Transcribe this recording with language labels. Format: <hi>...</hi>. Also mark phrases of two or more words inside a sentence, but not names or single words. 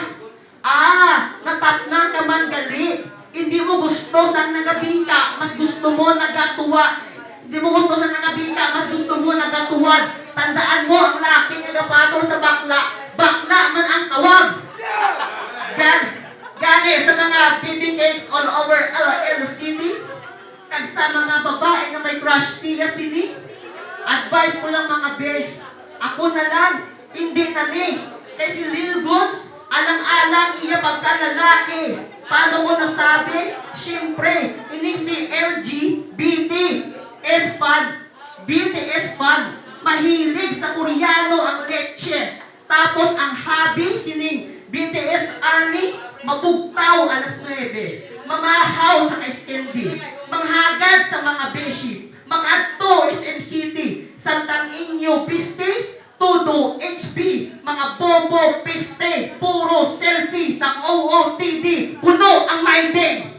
<hil>Natapna ka man gali. Hindi mo gusto sa nagabika, mas gusto mo nagatuwa. Hindi mo gusto sa nagabika, mas gusto mo nagatuwad. Tandaan mo ang laki nga napatol sa bakla. Bakla man ang tawag. Gani sa mga</hil> <en>baby cakes all over</en> <hil>LCD. Kag sa mga babae na may crush siya sini. Advice ko lang mga be. Ako na lang, hindi na ni. Kay si Lil Guns, alang-alang iya pagkalalaki. Paano mo nasabi? Siyempre, ining si BTS fan. Mahilig sa Koreano ang leche. Tapos ang hobby, sining BTS Army, mabugtaw alas 9. Mamahaw sa SND. Manghagad sa mga beshi. Mag-adto SM City. Samtang inyo piste, todo HB, mga bobo piste, puro selfie sa OOTD, puno ang maibig.</hil>